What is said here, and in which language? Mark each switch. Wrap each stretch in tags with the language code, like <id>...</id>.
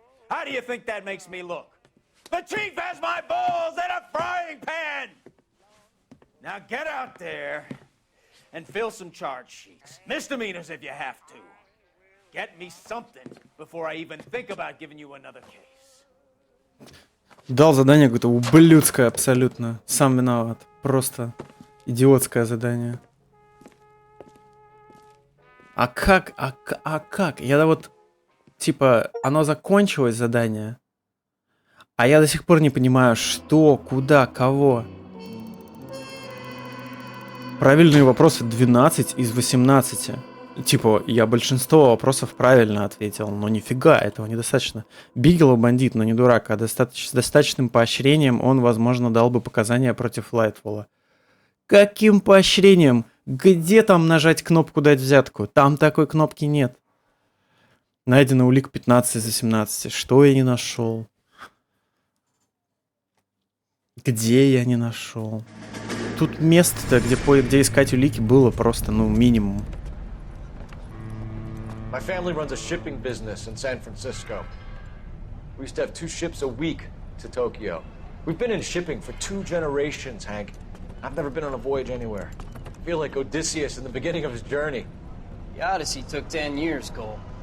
<en>How do you think that makes me look? The chief has my balls in a frying pan! Now get out there and fill some charge sheets. Misdemeanors if you have to. Get me something before I even think about giving you another case.</en> <ru>Дал задание какое-то ублюдское абсолютно. Сам виноват. Просто идиотское задание. А как? А как? Я вот... Типа, оно закончилось, задание. А я до сих пор не понимаю, что, куда, кого. Правильные вопросы 12 из 18. Типа, я большинство вопросов правильно ответил, но нифига, этого недостаточно. Бигелоу бандит, но не дурак, а с достаточным поощрением он, возможно, дал бы показания против Лайтфолла. Каким поощрением? Где там нажать кнопку «Дать взятку»? Там такой кнопки нет. Найдено улик 15 из 18. Что я не нашел? Где я не нашел? Тут место-то, где искать улики, было просто, ну, минимум.</ru> <en>My family runs a shipping business in San Francisco. We used to have 2 ships a week to Tokyo. We've been in shipping for 2 generations, Hank. I've never been on a voyage anywhere. I feel like Odysseus in the beginning of his journey. The Odyssey took 10 years, Cole.</en>